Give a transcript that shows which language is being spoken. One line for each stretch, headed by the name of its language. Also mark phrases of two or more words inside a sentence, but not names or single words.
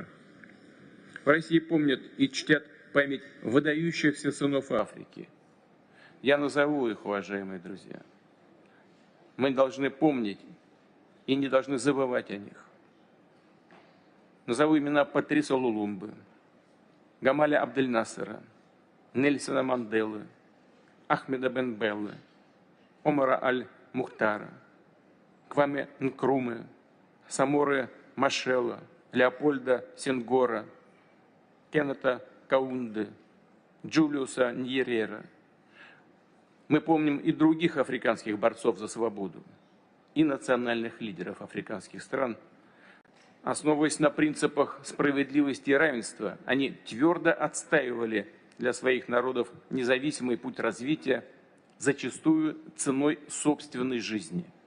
Russian: В России помнят и чтят память выдающихся сынов Африки. Я назову их, уважаемые друзья. Мы должны помнить и не должны забывать о них. Назову имена Патрисо Лулумбы, Гамаля Абдель-Насера, Нельсона Манделы, Ахмеда Бен-Беллы, Омара Аль-Мухтара, Кваме Нкрумы, Саморы Машела, Леопольда Сенгора, Кеннета Каунды, Джулиуса Ньерера. Мы помним и других африканских борцов за свободу, и национальных лидеров африканских стран. Основываясь на принципах справедливости и равенства, они твердо отстаивали для своих народов независимый путь развития, зачастую ценой собственной жизни.